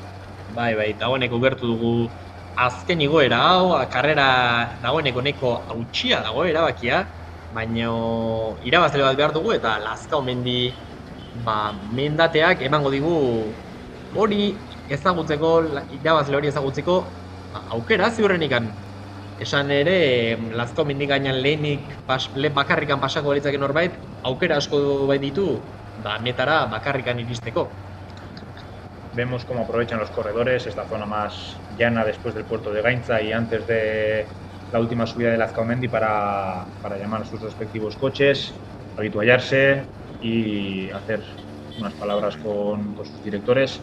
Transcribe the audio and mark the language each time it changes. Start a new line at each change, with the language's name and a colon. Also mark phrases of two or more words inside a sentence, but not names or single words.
Basque: Bai, dagoeneko gertu dugu azken igoera hau, karrera dagoeneko neko hautsia dago erabakia, baina irabazle bat behar dugu eta Lazkaumendi mendateak emango digu hori ezagutzeko, irabazle hori ezagutzeko aukera ziurrenikan. Esan ere, Lazkaumendi gainan lehenik bakarrikan pasako balitzaken norbait, aukera asko bai ditu, metara bakarrikan iristeko.
Spanish: Vemos cómo aprovechan los corredores esta zona más llana después del puerto de Gaintza y antes de la última subida de Lazkaumendi para llamar a sus respectivos coches, habituallarse y hacer unas palabras con sus directores.